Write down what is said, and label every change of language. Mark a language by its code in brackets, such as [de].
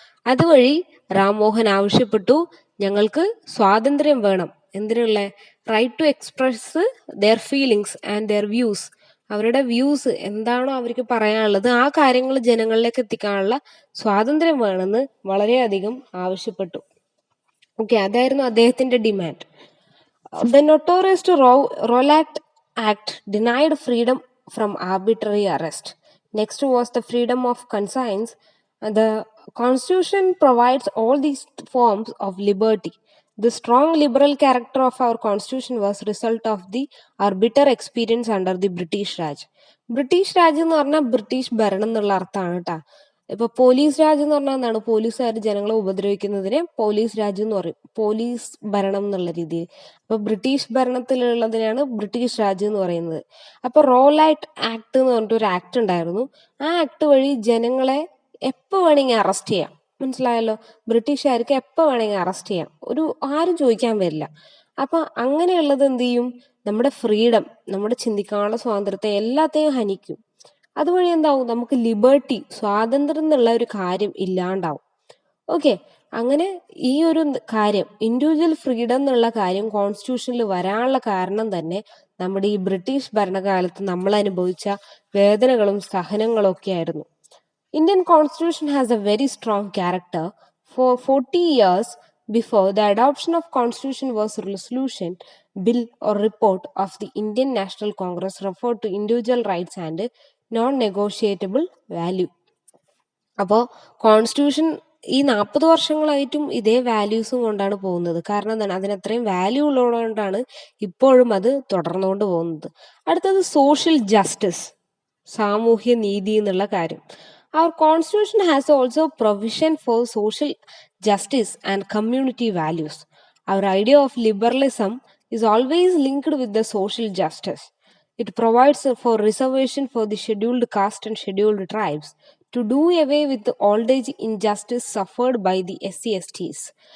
[ml] അതുവഴി രാംമോഹൻ ആവശ്യപ്പെട്ടു, ഞങ്ങൾക്ക് സ്വാതന്ത്ര്യം വേണം. എന്തിനുള്ള? [en] Right to express their feelings and their views. [ml] അവരുടെ വ്യൂസ് എന്താണോ അവർക്ക് പറയാനുള്ളത് ആ കാര്യങ്ങൾ ജനങ്ങളിലേക്ക് എത്തിക്കാനുള്ള സ്വാതന്ത്ര്യം വേണമെന്ന് വളരെയധികം ആവശ്യപ്പെട്ടു. ഓക്കെ, അതായിരുന്നു അദ്ദേഹത്തിന്റെ demand. [en] The notorious Rowlatt Act denied freedom from arbitrary arrest. Next was the freedom of conscience. The Constitution provides all these forms of liberty. The strong liberal character of our Constitution was result of our bitter experience under the British Raj. [ml] British Raj എന്ന് പറഞ്ഞാൽ British ഭരണം എന്നുള്ള അർത്ഥമാണ് കേട്ടാ. ഇപ്പൊ police Raj എന്ന് പറഞ്ഞാൽ എന്താണ്, പോലീസുകാർ ജനങ്ങളെ ഉപദ്രവിക്കുന്നതിനെ പോലീസ് രാജ് എന്ന് പറയും, പോലീസ് ഭരണം എന്നുള്ള രീതിയിൽ. അപ്പൊ ബ്രിട്ടീഷ് ഭരണത്തിലുള്ളതിനാണ് ബ്രിട്ടീഷ് രാജ് എന്ന് പറയുന്നത്. അപ്പൊ റോലൈറ്റ് ആക്ട് എന്ന് പറഞ്ഞിട്ട് ഒരു ആക്ട് ഉണ്ടായിരുന്നു. ആ ആക്ട് വഴി ജനങ്ങളെ എപ്പോ വേണമെങ്കിൽ അറസ്റ്റ് ചെയ്യാം. മനസ്സിലായല്ലോ, ബ്രിട്ടീഷുകാർക്ക് എപ്പോ വേണമെങ്കിൽ അറസ്റ്റ് ചെയ്യാം, ആരും ചോദിക്കാൻ വരില്ല. അപ്പൊ അങ്ങനെയുള്ളത് എന്ത് ചെയ്യും, നമ്മുടെ ഫ്രീഡം, നമ്മുടെ ചിന്തിക്കാനുള്ള സ്വാതന്ത്ര്യത്തെ എല്ലാത്തെയും ഹനിക്കും. അതുവഴി എന്താവും, നമുക്ക് ലിബർട്ടി, സ്വാതന്ത്ര്യം എന്നുള്ള ഒരു കാര്യം ഇല്ലാണ്ടാവും. ഓക്കെ, അങ്ങനെ ഈ ഒരു കാര്യം, ഇൻഡിവിജ്വൽ ഫ്രീഡം എന്നുള്ള കാര്യം കോൺസ്റ്റിറ്റ്യൂഷനിൽ വരാനുള്ള കാരണം തന്നെ നമ്മുടെ ഈ ബ്രിട്ടീഷ് ഭരണകാലത്ത് നമ്മൾ അനുഭവിച്ച വേദനകളും സഹനങ്ങളും ഒക്കെ ആയിരുന്നു. [en] Indian Constitution has a very strong character. For 40 years before the adoption of Constitution was a resolution, bill or report of the Indian National Congress referred to individual rights and non-negotiable value. [ml] അപ്പോൾ constitution ഈ 40 വർഷങ്ങളായിട്ടും ഇതേ വാല്യൂസും കൊണ്ടാണ് പോകുന്നത്. കാരണം എന്താണ്, അതിനത്രയും value ഉള്ളതുകൊണ്ടാണ് ഇപ്പോഴും അത് തുടർന്നുകൊണ്ട് പോകുന്നത്. അടുത്തത് സോഷ്യൽ ജസ്റ്റിസ്, സാമൂഹ്യ നീതി എന്നുള്ള കാര്യം. [en] Our Constitution has also provision for social justice and community values. Our idea of liberalism is always linked with the social justice. It provides for reservation for the scheduled caste and scheduled tribes to do away with the old age injustice suffered by the SC/STs.